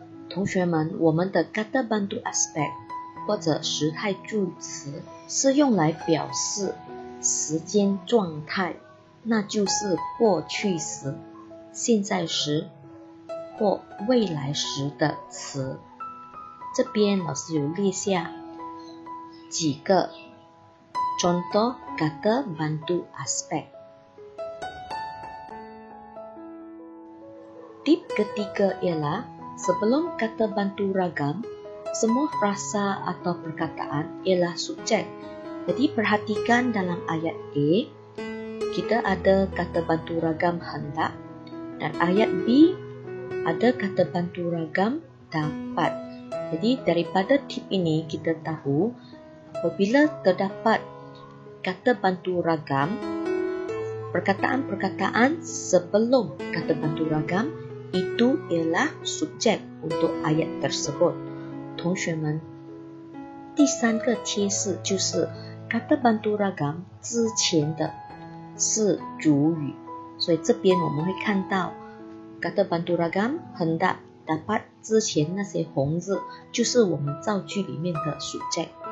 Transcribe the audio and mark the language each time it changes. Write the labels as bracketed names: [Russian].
[Chinese] 同学们，我们的 kata bantu aspek 或者时态助词是用来表示时间状态，那就是过去时、现在时或未来时的词。这边老师有列下几个 [Malay] contoh kata bantu aspek。 Tip ketiga ialah sebelum kata bantu ragam, semua frasa atau perkataan ialah subjek. Jadi perhatikan dalam ayat A, kita ada kata bantu ragam hendak, dan ayat B ada kata bantu ragam dapat. Jadi daripada tip ini kita tahu apabila terdapat kata bantu ragam, perkataan-perkataan sebelum kata bantu ragam itu ialah subjek untuk ayat tersebut。 [Chinese] 同学们，第三个贴士就是 kata bantu ragam 之前的是主语，所以这边我们会看到 [Malay] kata bantu ragam hendak dapat [Chinese] 之前那些红字就是我们造句里面的subjek。